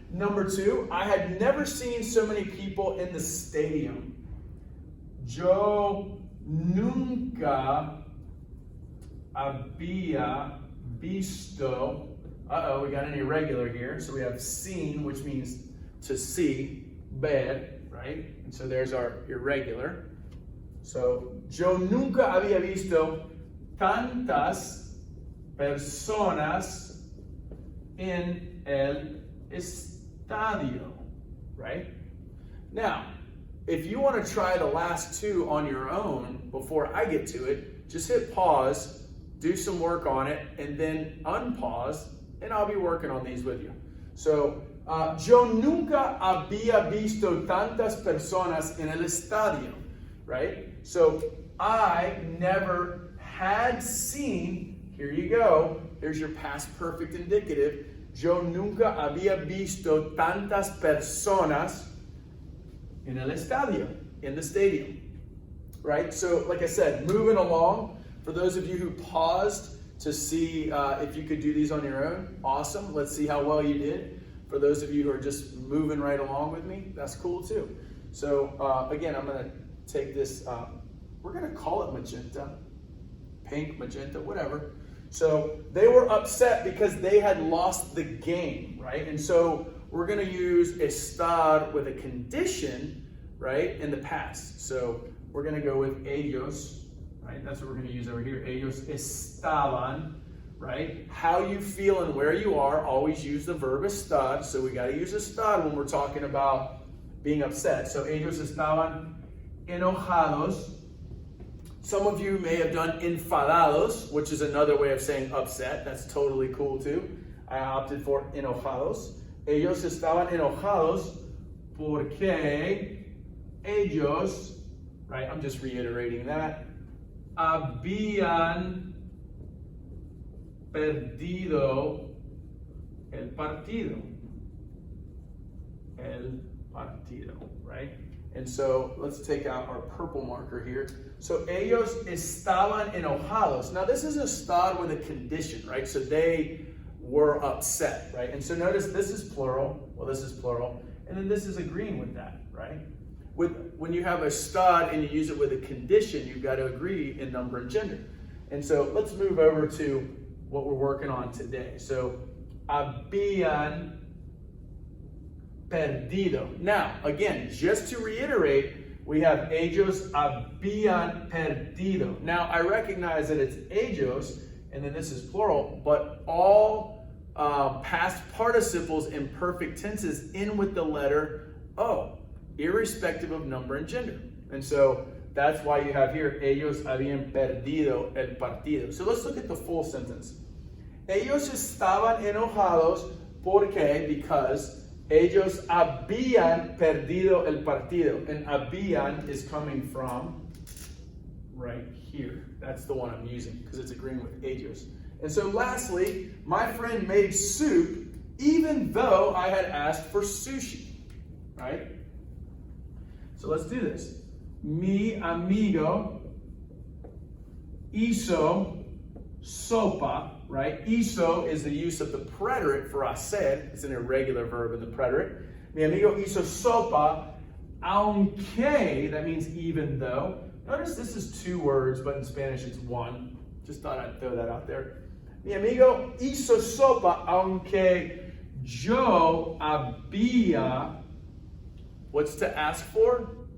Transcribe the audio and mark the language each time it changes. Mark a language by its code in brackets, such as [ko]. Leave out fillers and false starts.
[en] Number 2, I had never seen so many people in the stadium. [es] Yo nunca había visto. [en] Uh-oh, we got an irregular here. So we have seen, which means to see, ver, right? And so there's our irregular. [es] So, yo nunca había visto tantas personas en el estadio, right? [en] Now, if you want to try the last 2 on your own before I get to it, just hit pause, do some work on it, and then unpause, and I'll be working on these with you. [es] So, yo nunca había visto tantas personas en el estadio, right? [en] So, I never had seen, here you go, here's your past perfect indicative. [es] Yo nunca había visto tantas personas en el estadio, [en] in the stadium, [es] right? [en] So, like I said, moving along, for those of you who paused to see if you could do these on your own, awesome. Let's see how well you did. For those of you who are just moving right along with me, that's cool too. So again, I'm going to take this, we're going to call it magenta, pink, magenta, whatever. So they were upset because they had lost the game, right? And so we're going to use estar with a condition, right, in the past. So we're going to go with ellos, right? That's what we're going to use over here. [es] Ellos estaban, [en] right? How you feel and where you are, always use the verb estar. So we got to use estar when we're talking about being upset. [es] So ellos estaban enojados. [en] Some of you may have done enfadados, which is another way of saying upset. That's totally cool too. I opted for enojados. [es] Ellos estaban enojados porque ellos, right? [en] I'm just reiterating that. [es] Habían perdido el partido. El partido, right? [en] And so let's take out our purple marker here. [es] So ellos estaban enojados. [en] Now this is estar with a condition, right? So they were upset, right? And so notice this is plural. Well, this is plural. And then this is agreeing with that, right? When you have a estar and you use it with a condition, you've got to agree in number and gender. And so let's move over to what we're working on today. [es] So habían perdido. [en] Now, again, just to reiterate, we have [es] ellos habían perdido. [en] Now, I recognize that it's ellos, and then this is plural, but all past participles in perfect tenses end with the letter O, irrespective of number and gender. And so that's why you have here, [es] ellos habían perdido el partido. [en] So let's look at the full sentence. [es] Ellos estaban enojados [en] because [es] ellos habían perdido el partido. [en] And habían is coming from right here. That's the one I'm using because it's agreeing with ellos. And so lastly, my friend made soup even though I had asked for sushi, right? So let's do this. [es] Mi amigo hizo sopa, right? [en] Hizo is the use of the preterite for hacer. It's an irregular verb in the preterite. [es] Mi amigo hizo sopa, aunque, [en] that means even though. Notice this is two words, but in Spanish it's one. Just thought I'd throw that out there. [es] Mi amigo hizo sopa, aunque yo había, [en] what's to ask for?